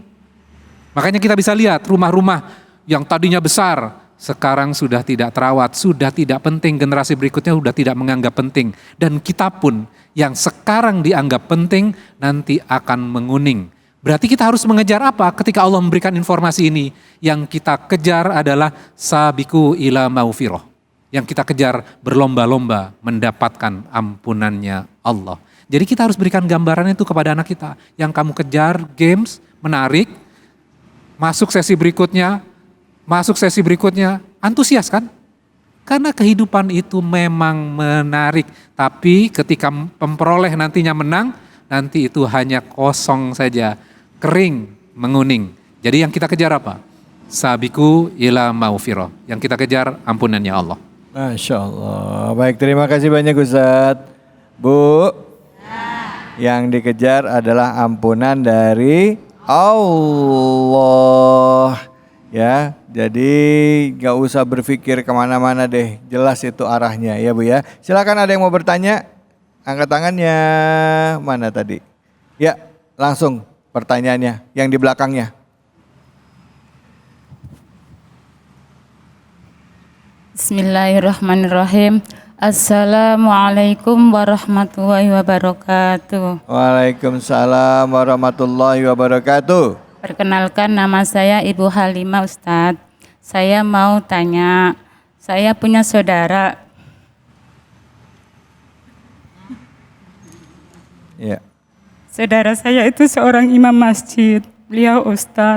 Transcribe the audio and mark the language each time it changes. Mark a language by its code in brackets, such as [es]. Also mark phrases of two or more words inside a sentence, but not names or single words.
[id] Makanya kita bisa lihat rumah-rumah yang tadinya besar, sekarang sudah tidak terawat, sudah tidak penting, generasi berikutnya sudah tidak menganggap penting. Dan kita pun yang sekarang dianggap penting nanti akan menguning. Berarti kita harus mengejar apa ketika Allah memberikan informasi ini? Yang kita kejar adalah [ar] سابقوا إلى مغفرة. [id] Yang kita kejar berlomba-lomba mendapatkan ampunannya Allah. Jadi kita harus berikan gambaran itu kepada anak kita. Yang kamu kejar games, menarik, masuk sesi berikutnya, antusias kan? Karena kehidupan itu memang menarik. Tapi ketika pemperoleh nantinya menang, nanti itu hanya kosong saja, kering, menguning. Jadi yang kita kejar apa? [ar] سابقوا إلى مغفرة. [id] Yang kita kejar ampunannya Allah. [ar] ما شاء الله. [id] Baik, terima kasih banyak Ustadz. Bu, yang dikejar adalah ampunan dari Allah. Ya, jadi gak usah berpikir kemana-mana deh, jelas itu arahnya ya Bu ya. Silakan ada yang mau bertanya, angkat tangannya. Mana tadi? Ya, langsung pertanyaannya yang di belakangnya. [ar] بسم الله الرحمن الرحيم. السلام عليكم ورحمة الله وبركاته. وعليكم السلام ورحمة الله وبركاته. [id] Perkenalkan, nama saya Ibu Halimah Ustadz. Saya mau tanya, saya punya saudara. Ya. Saudara saya itu seorang imam masjid. Beliau Ustadz.